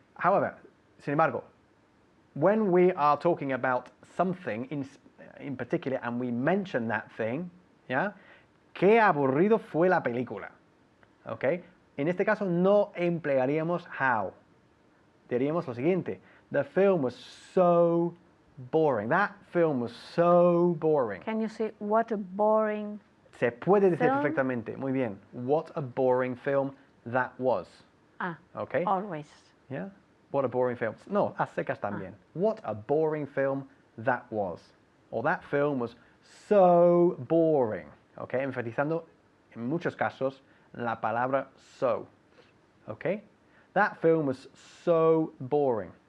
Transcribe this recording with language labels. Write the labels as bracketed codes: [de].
[en] However, [es] sin embargo, [en] when we are talking about something in particular and we mention that thing, ¿ya? [es] Qué aburrido fue la película. Okay? En este caso no emplearíamos how. Diríamos lo siguiente. [en] The film was so boring. That film was so boring. Can you say what a boring [es] Se puede decir [en] film? [es] perfectamente. Muy bien. [en] What a boring film that was. Okay? Always. Yeah? What a boring film. [es] No, a secas también. [en] What a boring film that was. Or that film was so boring. [es] Okay, enfatizando en muchos casos la palabra so. [en] Okay, that film was so boring.